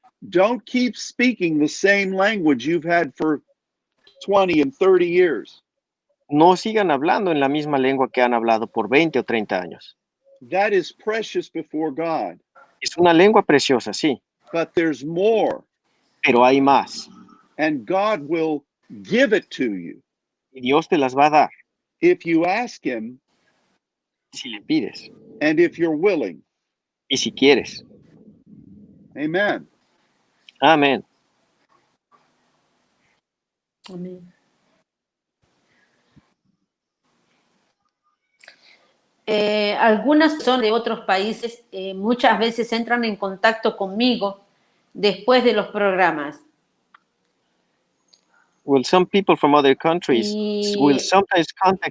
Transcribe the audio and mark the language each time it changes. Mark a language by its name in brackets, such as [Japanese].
[English] Don't keep speaking the same language you've had for 20 and 30 years. [Spanish] No sigan hablando en la misma lengua que han hablado por 20 o 30 años. [English] That is precious before God, [Spanish] Es una lengua preciosa, sí, [English] but there's more, [Spanish] pero hay más. [English] and God will give it to you [Spanish] Y Dios te las va a dar [English] if you ask Him [Spanish] si le pides [English] and if you're willing. [Spanish] y si quieres. [English] Amen. [Spanish] Amén. Amén. Algunas personas de otros países muchas veces entran en contacto conmigo después de los programas. [English] Well, some people from other countries [Spanish] Y [English] will sometimes contact